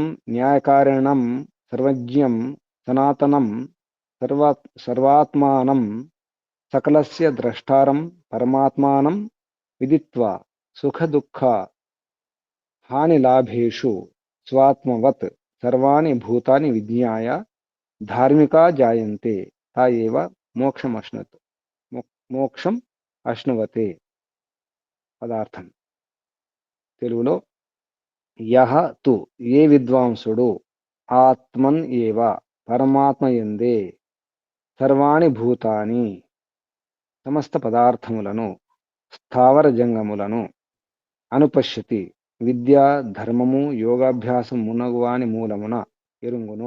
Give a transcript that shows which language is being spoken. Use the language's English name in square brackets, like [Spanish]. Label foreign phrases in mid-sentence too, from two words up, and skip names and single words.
[Sanskrit] न्यायकारिणं सर्वज्ञं सनातनं सर्वात्मानं सकलस्य द्रष्टारं परमात्मानं विदित्वा सुखदुःख हानिलाभेषु स्वात्मवत् सर्वाणि भूतानि विज्ञाय धार्मिका जायन्ते ता एव మోక్షం అశ్నువతే. [Telugu] పదార్థం తెలుగులో [Sanskrit] యహ తు [Telugu] ఏ విద్వాంసుడు [Sanskrit] ఆత్మన్ ఏవ [Telugu] పరమాత్మయందే [Sanskrit] సర్వాణి భూతాని [Telugu] సమస్త పదార్థములను స్థావర జంగములను అనుపశ్యతి విద్యా ధర్మము యోగాభ్యాసం మునగువాని మూలమున ఎరుంగును.